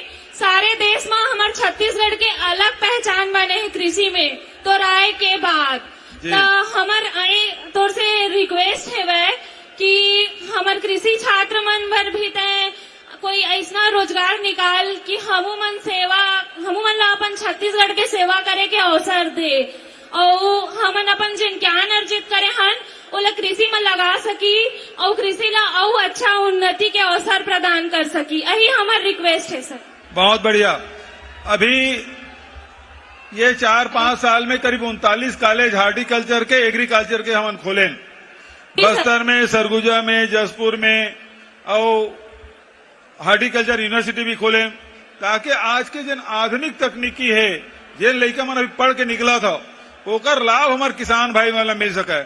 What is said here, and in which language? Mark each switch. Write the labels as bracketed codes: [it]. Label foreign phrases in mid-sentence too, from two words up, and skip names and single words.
[hne] सारे देश में हमारे छत्तीसगढ़ के अलग पहचान बने हैं कृषि में, तो राय के बाद तो हमार तौर से रिक्वेस्ट है वह कि हमार कृषि छात्र मन भर भी तय कोई ऐसा रोजगार निकाल कि हमूमन ला अपन छत्तीसगढ़ के सेवा करे के अवसर दे, और हमन अपन जिन ज्ञान अर्जित करे हन ओला कृषि में लगा सकी, और कृषि ला और अच्छा उन्नति के अवसर प्रदान कर सकी। यही हमार रिक्वेस्ट है सर। बहुत बढ़िया। अभी ये 4-5 साल में करीब 39 कॉलेज हार्टिकल्चर के, एग्रीकल्चर के हमन खोले, बस्तर में, सरगुजा में, जसपुर में, और हार्टिकल्चर यूनिवर्सिटी भी खोले, ताकि आज के जिन आधुनिक तकनीकी है, जिन लड़का मन अभी पढ़ के निकला था, ओकर लाभ हमारे किसान भाई वाला मिल सके।